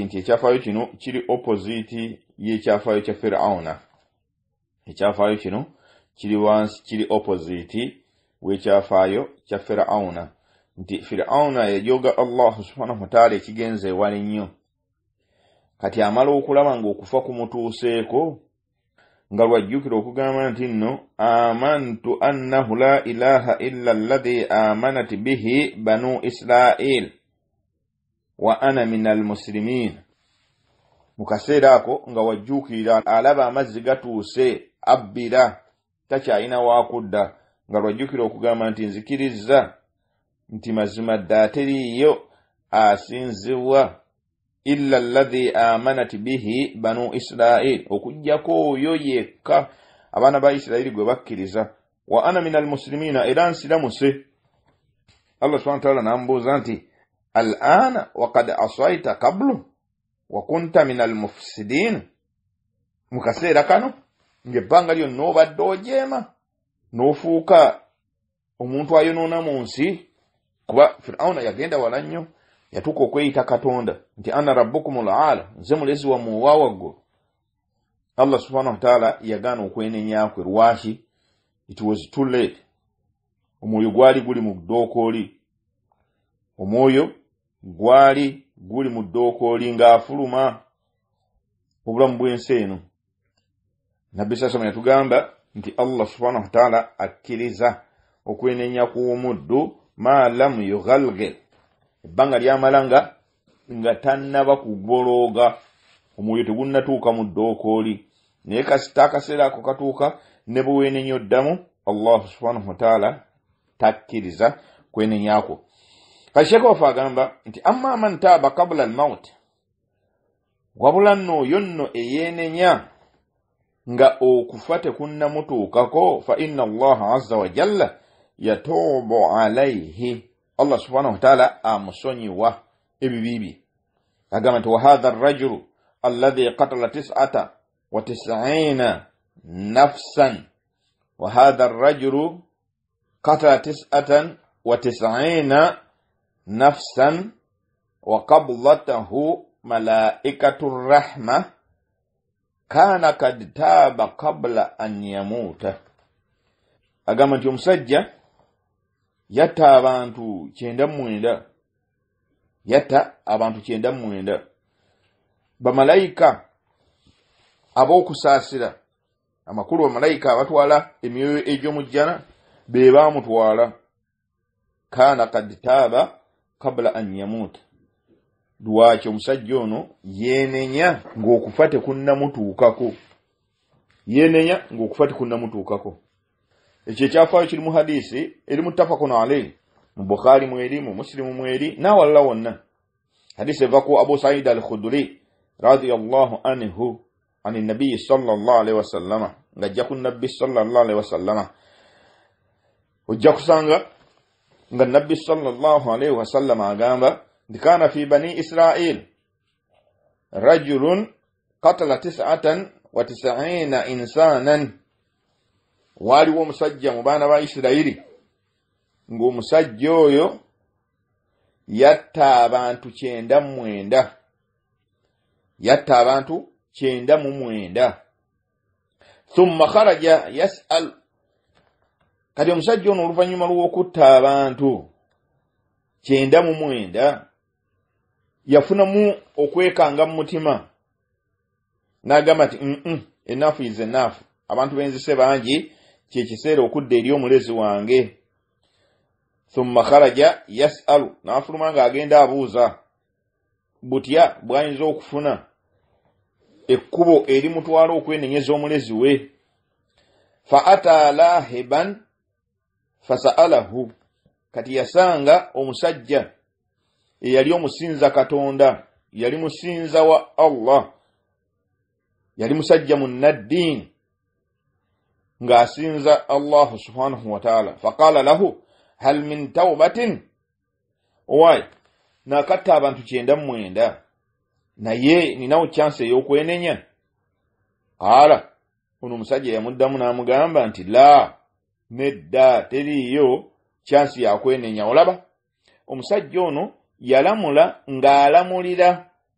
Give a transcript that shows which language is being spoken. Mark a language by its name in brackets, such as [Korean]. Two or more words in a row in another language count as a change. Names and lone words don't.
[Ganda] nti ekyafaayo kino kiri opposite y'ekyafaayo kya Firauna ekyafaayo kino kiri wansi kiri opposite w'ekyafaayo kya Firauna nti Firauna yajooga [Arabic] الله سبحانه وتعالى [Ganda] ekigenze ewala ennyo kati amala okulaba ng'okufa kumutuuseeko nga lwajjukira okugamba nti nno [Arabic] آمنت أنه لا إله إلا الذي آمنت به بنو إسرائيل وأنا من المسلمين [Ganda] mu kaseera ako nga wajjukira alaba amazzi gatuuse abbira takyalina waakudda nga lwajjukira okugamba nti nzikirizza nti mazima ddala teriiyo asinzibwa illa [Arabic] الذي آمنت به بنو إسرائيل [Ganda] okujjako oyo yekka abaana ba Isirayiri gwe bakkiriza [Arabic] وأنا من المسلمين [Ganda] era nsiramuse Allah [Arabic] سبحانه وتعالى [Ganda] nambuuza nti [Arabic] آلآن وقد عصيت قبل وكنت من المفسدين mu [Ganda] kaseera kano ng'ebbanga lyonna obadde ojeema n'ofuuka omuntu ayonoona mu nsi kuba Firauna yagenda wala nnyo yatuuka okweyita Katonda nti [Arabic] أنا ربكم الأعلى [Ganda] nze mulezi wammwe owa waggulu [Arabic] الله سبحانه وتعالى [Ganda] yagaana okwenenya kwe lwaki [English] it was too late [Ganda] omwoyo gwali guli mu ddookooli omwoyo gwali guli mu ddookooli ng'afuluma obulamu bw'ensi eno nabbi sasama yatugamba nti Allah [Arabic] سبحانه وتعالى [Ganda] akkiriza okwenenya kw'omuddu [Arabic] ما لم يغرغر [Ganda] ebbanga ly'amala nga tannaba kugolooga omwoyo tegunnatuuka mu ddookooli naye kasita akaseera ako katuuka ne bwe weenenya oddamu [Arabic] الله سبحانه وتعالى [Ganda] takkiriza kwenenyako kati Sheekh waffe agamba nti [Arabic] أما من تاب قبل الموت [Ganda] wabula nno oyo nno eyeenenya nga okufa tekunnamutuukako [Arabic] فإن الله عز وجل يتوب عليه الله سبحانه وتعالى [Ganda] amusonyiwa ebibibi agamba nti [Arabic] وهذا الرجل الذي قتل 99 نفسا وهذا الرجل قتل 99 نفسا وقبضته ملائكة الرحمة كان قد تاب قبل أن يموت [Ganda] agamba nti omusajja yatta abantu 99 yatta abantu 99 bamalayika ab'okusaasira amakulu bamalayika abatwala emyoyo egy'omujjana be baamutwala [Arabic] كان قد تاب قبل أن يموت [Ganda] lwaki omusajja ono yenenya ng'okufa tekunnamutuukako ekyo ekyafaayo kiri mu hadisi eri [Arabic] متفق عليه [Ganda] mu Bukhari mweri mu Muslimu mweri n'awalala wonna hadisi eva ku Abu Sa'id al-Khudri [Arabic] رضي الله عنه عن النبي صلى الله عليه وسلم [Ganda] ng'ajja ku nabbi [Arabic] صلى الله عليه وسلم [Ganda] ojja kusanga nga nabbi [Arabic] صلى الله عليه وسلم [Ganda] agamba [Arabic] كان في بني إسرائيل رجل قتل [Ganda] 99 insanan waliwo omusajja mu baana ba Isirayiri ng'omusajja oyo yatta abantu 99 [Arabic] ثم خرج يسأل [Ganda] kati omusajja ono oluvannyuma lw'okutta abantu 99 yafunamu okwekanga mu mutima n'agamba nti [English] enough is enough [Ganda] abantu benzise bangi kyekiseera okudda eri omulezi wange [Arabic] ثم خرج يسأل [Ganda] n'afuluma ng'agenda abuuza butya bw'ayinza okufuna ekkubo eri mutwala okwenenyeza omulezi we [Arabic] فأتى راهبا فسأله [Ganda] kati yasanga omusajja eyali omusinza Katonda yali musinza wa Allah yali musajja munnaddiin ng'asinza [Arabic] الله سبحانه وتعالى فقال له هل من توبة [Ganda] owai nakatta abantu 99 naye ninawo chance ey'okwenenya ala ono omusajja yamuddamu n'amugamba nti la nedda teriyo chance ya kwenenya olaba omusajja ono yalamula ng'alamulira